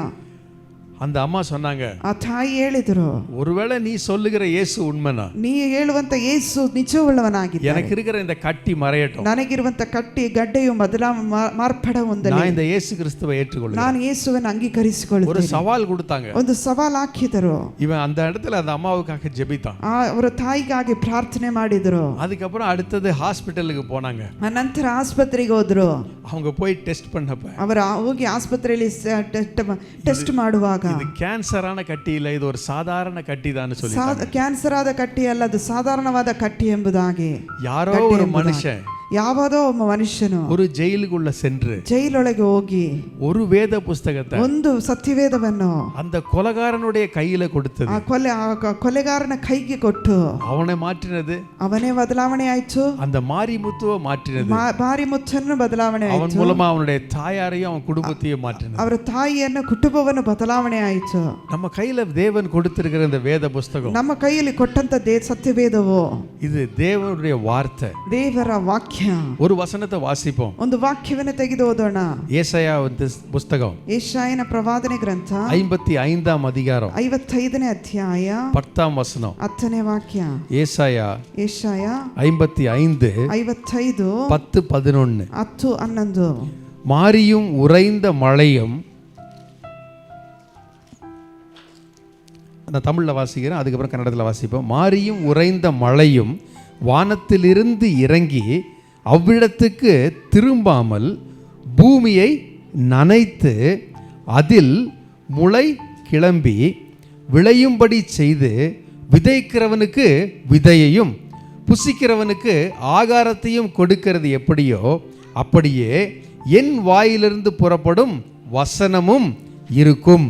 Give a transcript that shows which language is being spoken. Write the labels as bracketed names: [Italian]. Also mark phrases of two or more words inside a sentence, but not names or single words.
[Tamil] அந்த ಅಮ್ಮ சொன்னாங்க, [Kannada] ಆ ತಾಯಿ ಹೇಳಿದ್ರು, [Tamil] ஒருவேளை நீ சொல்லுகிற இயேசு உண்மைனா, [Kannada] ನೀ ಹೇಳುವಂತ ಯೇಸು ನಿಜವುಳ್ಳವನಾಗಿದ್ದಾನೆ. [Tamil] எனக்கு இருக்கிற இந்த கட்டி மறையட்டும். [Kannada] ನನಗಿರುವಂತ ಕಟ್ಟಿ ಗಡ್ಡೆಯು ಮಾರ್ಪಡ ಹೊಂದಲಿ. [Tamil] நான் இந்த இயேசு கிறிஸ்துவை ஏற்றுக்கொள்கிறேன். [Kannada] ನಾನು ಯೇಸುವನ್ನು ಅಂಗೀಕರಿಸಿಕೊಳ್ಳುತ್ತೇನೆ. [Tamil] ஒரு சவால் கொடுத்தாங்க. [Kannada] ಒಂದು ಸವಾಲ್ ಹಾಕಿದರು. [Tamil] இவன் அந்த இடத்துல அந்த அம்மாவுக்காக ஜெபித்தான். [Kannada] ಅವರ ತಾಯಿಗಾಗಿ ಪ್ರಾರ್ಥನೆ ಮಾಡಿದರು. [Tamil] அதுக்கப்புறம் அடுத்தது ஹாஸ்பிட்டலுக்கு போனாங்க. [Kannada] ನಂತರ ಆಸ್ಪತ್ರೆಗೆ ಹೋದ್ರು. [Tamil] அவங்க போய் டெஸ்ட் பண்ணப்ப, [Kannada] ಅವರ ಹೋಗಿ ಆಸ್ಪತ್ರೆಯಲ್ಲಿ ಟೆಸ್ಟ್ ಮಾಡುವಾಗ, [Tamil] இது கேன்சரான கட்டி இல்ல, இது ஒரு சாதாரண கட்டி தான் சொல்லி, [Kannada] ಕ್ಯಾನ್ಸರ್ ಆದ ಕಟ್ಟಿ ಅಲ್ಲ, ಅದು ಸಾಧಾರಣವಾದ ಕಟ್ಟಿ ಎಂಬುದಾಗಿ. [Tamil] யாரோ ஒரு மனுஷன், [Kannada] ಯಾವುದೋ ಒಬ್ಬ ಮನುಷ್ಯನು [Tamil] ஒரு ஜெயிலுக்குள்ள சென்று [Kannada] ಜೈಲೊಳಗೆ ಹೋಗಿ [Tamil] ஒரு வேத புஸ்தகத்தை, [Kannada] ಒಂದು ಸತ್ಯವೇದವನ್ನು [Tamil] அந்த கொலைகாரனுடைய கையில கொடுத்தது, [Kannada] ಕೊಲೆಗಾರನ ಕೈಗೆ ಕೊಟ್ಟು [Tamil] அவனை மாற்றினது, [Kannada] ಅವನೇ ಬದಲಾವಣೆ ಆಯ್ತು. [Tamil] அந்த மாரிமுத்துவை மாற்றினது, [Kannada] ಮಾರಿಮುತ್ತನ್ನು ಬದಲಾವಣೆ [Tamil] அவன் [Kannada] ಆಯ್ತು. [Tamil] மூலமா அவனுடைய தாயாரையும் அவன் குடும்பத்தையும் மாற்றினது. [Kannada] ಅವರ ತಾಯಿಯನ್ನು ಕುಟುಂಬವನ್ನು ಬದಲಾವಣೆ ಆಯ್ತು. [Tamil] நம்ம கையில தேவன் கொடுத்திருக்கிற இந்த வேத புஸ்தகம், [Kannada] ನಮ್ಮ ಕೈಯಲ್ಲಿ ಕೊಟ್ಟಂತ ಸತ್ಯವೇದವು [Tamil] இது தேவனுடைய வார்த்தை. [Kannada] ದೇವರ ವಾಕ್ಯ. [Tamil] ஒரு வசனத்தை வாசிப்போம். [Kannada] ಒಂದು ವಾಕ್ಯವನ್ನು ತೆಗೆದು ಓದೋಣ. [Tamil] ஏசாயா புஸ்தகம், [Kannada] ಯೆಶಾಯನ ಪ್ರವಾದನೆ ಗ್ರಂಥ [Tamil] 55ஆம் அதிகாரம் [Kannada] 55ನೇ ಅಧ್ಯಾಯ [Tamil] 10ஆம் வசனம். [Kannada] 10ನೇ ವಾಕ್ಯ. [Tamil] ஏசாயா [Kannada] ಯೆಶಾಯ 55 55 10 11. 10 11. [Tamil] மாரியும் உறைந்த மழையும், நான் தமிழ்ல வாசிக்கிறேன், அதுக்கப்புறம் கன்னடத்தில் வாசிப்போம். மாரியும் உறைந்த மழையும் வானத்திலிருந்து இறங்கி அவ்விடத்துக்கு திரும்பாமல் பூமியை நனைத்து அதில் முளை கிளம்பி விளையும்படி செய்து விதைக்கிறவனுக்கு விதையையும் புசிக்கிறவனுக்கு ஆகாரத்தையும் கொடுக்கிறது எப்படியோ அப்படியே என் வாயிலிருந்து புறப்படும் வசனமும் இருக்கும்.